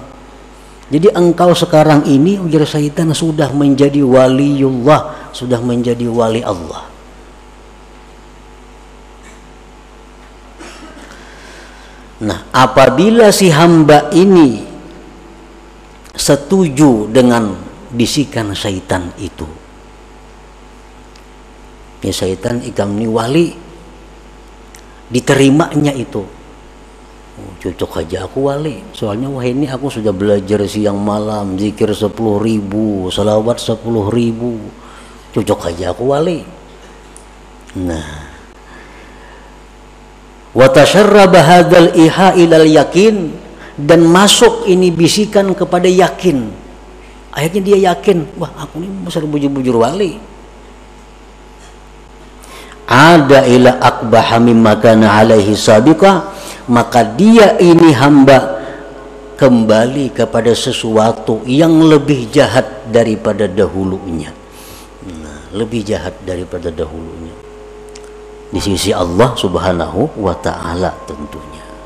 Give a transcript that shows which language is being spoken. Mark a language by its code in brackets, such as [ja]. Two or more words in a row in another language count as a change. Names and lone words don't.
[id] Jadi engkau sekarang ini, ujar syaitan, sudah menjadi waliullah, sudah menjadi wali Allah. Nah, apabila si hamba ini setuju dengan bisikan syaitan itu, [bjn] ya syaitan ikam ni wali, diterimanya itu, oh, cocok aja aku wali, soalnya wah ini aku sudah belajar siang malam, zikir 10.000, salawat 10.000, cocok aja aku wali. [id] Nah, [ar] وتسرب هذا إليها إلى اليقين, [id] dan masuk ini bisikan kepada yakin. Akhirnya dia yakin, [bjn] wah aku ini besar bujur-bujur wali. [ar] عاد إلى أقبح مما كان عليه سابقا, [id] maka dia ini hamba kembali kepada sesuatu yang lebih jahat daripada dahulunya. Nah, lebih jahat daripada dahulunya di sisi Allah [ar] سبحانه وتعالى [id] tentunya.